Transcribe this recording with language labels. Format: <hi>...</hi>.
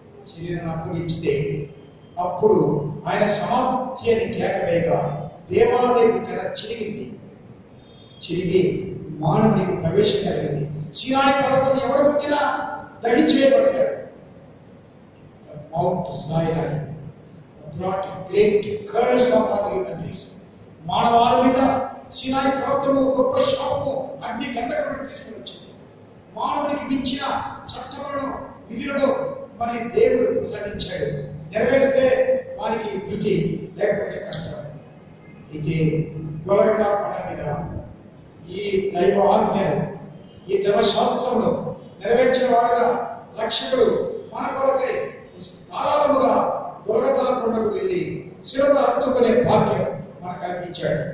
<te>శరీరాన్ని అప్పగిస్తే అప్పుడు ఆయన సమాప్తి అని కేకవేగా దేవాలయం తెర చిరిగి మానవునికి ప్రవేశం కలిగింది. సినాయి పర్వతం ఎవడు పుట్టినా దహించివేయబడతాడు.</te> <en>Mount Sinai brought a great curse upon human race.</en> <te>మానవాళి మీద సినాయి పర్వతము గొప్ప శాపము, అగ్ని గంధకములను తీసుకుని వచ్చింది. మానవునికి మించిన చట్టములను విధులను మరి దేవుడు ప్రసాదించాడు. నెరవేరితే వారికి వృద్ధి, లేకపోతే కష్టం. అయితే గొలగతా కొండ మీద ఈ దైవ ఆజ్ఞను, ఈ ధర్మశాస్త్రంలో నెరవేర్చిన వాడుగా రక్షకుడు మన కొరకై ధారాళముగా గొలగతా కొండకు వెళ్ళి శిలువను హత్తుకునే భాగ్యం మనకు కల్పించాడు.</te>